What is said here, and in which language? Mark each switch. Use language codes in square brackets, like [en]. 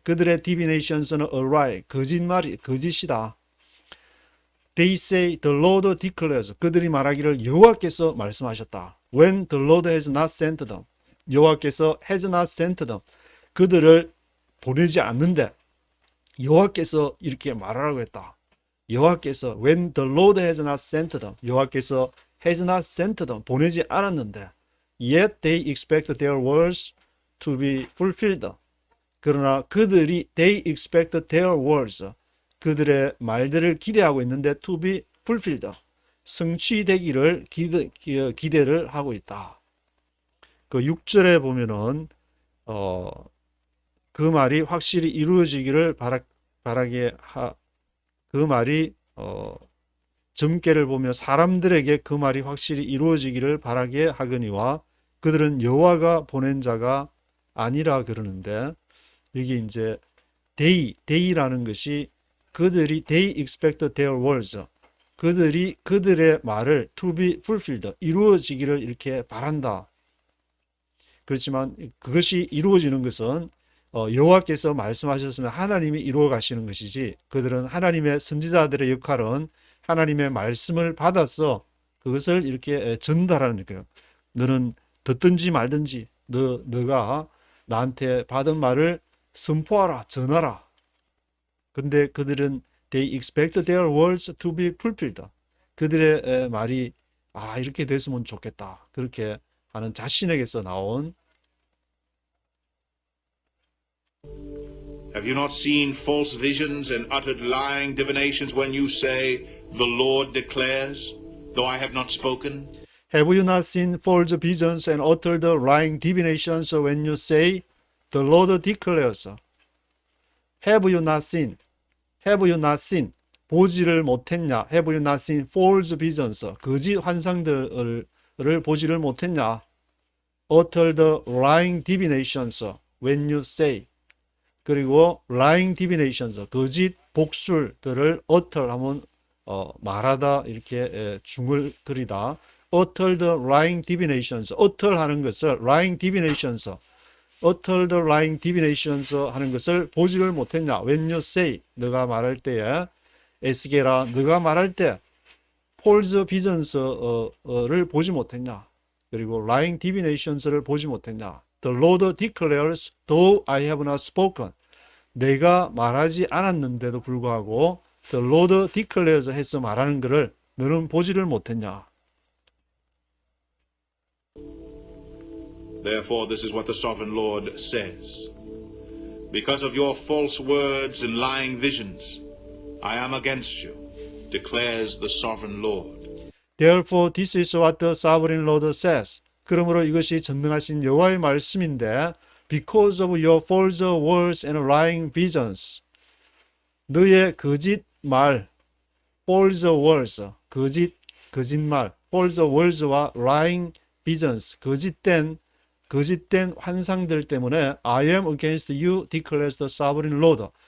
[ko] 그들의 divinations는 [en] a lie, [ko] 거짓이다. [en] They say the Lord declares. [ko] 그들이 말하기를 여호와께서 말씀하셨다. [en] When the Lord has not sent them. 여호와께서 has not sent them. [ko] 그들을 보내지 않는데 여호와께서 이렇게 말하라고 했다. [en] 여호와께서 when the Lord has not sent them. 여호와께서 has not sent them. [ko] 보내지 않았는데 [en] yet they expect their words to be fulfilled. [ko] 그러나 그들이 [en] they expect their words. [ko] 그들의 말들을 기대하고 있는데 [en] to be fulfilled. [ko] 성취되기를 기대를 하고 있다. 그 6절에 보면은 그 말이 확실히 이루어지기를 바라게 그 말이 점괘를 보며 사람들에게 그 말이 확실히 이루어지기를 바라게 하거니와 그들은 여호와가 보낸 자가 아니라 그러는데, 여기 이제 they라는 것이 [en] they expect their words, [ko] 그들이 그들의 말을 [en] to be fulfilled, [ko] 이루어지기를 이렇게 바란다. 그렇지만 그것이 이루어지는 것은 여호와께서 말씀하셨으면 하나님이 이루어 가시는 것이지, 그들은 하나님의 선지자들의 역할은 하나님의 말씀을 받아서 그것을 이렇게 전달하는 거예요. 너는 듣든지 말든지 너가 나한테 받은 말을 선포하라, 전하라. 근데 그들은 [en] they expect their words to be fulfilled. [ko] 그들의 말이 이렇게 됐으면 좋겠다, 그렇게 하는 자신에게서 나온. [en] Have you not seen false visions and uttered lying divinations when you say, the Lord declares, though I have not spoken? Have you not seen false visions and uttered lying divinations when you say, the Lord declares? Have you not seen? Have you not seen? [ko] 보지를 못했냐? [en] Have you not seen false visions? [ko] 거짓 환상들을 보지를 못했냐? [en] Uttered lying divinations when you say. [ko] 그리고 lying divinations, 거짓 복술들을 utter 하면 말하다, 이렇게 중얼거리다. [en] uttered lying divinations, utter 하는 것을 lying divinations, uttered lying divinations [ko] 하는 것을 보지를 못했냐? [en] when you say, [ko] 너가 말할 때에, 에스게라, 너가 말할 때 false visions를 보지 못했냐? 그리고 lying divinations를 보지 못했냐? [en] The Lord declares, though I have not spoken. [ko] 내가 말하지 않았는데도 불구하고 [en] The Lord declares [ko] 해서 말하는 것을 너는 보지를 못했냐? [en] Therefore, this is what the sovereign Lord says. Because of your false words and lying visions, I am against you, declares the sovereign Lord. Therefore, this is what the sovereign Lord says. [ko] 그러므로 이것이 전능하신 여호와의 말씀인데, [en] because of your false words and lying visions, 너의 거짓 말, false words, 거짓말, false words와 lying visions, [ko] 거짓된 환상들 때문에 [en] I am against you, declares the sovereign Lord.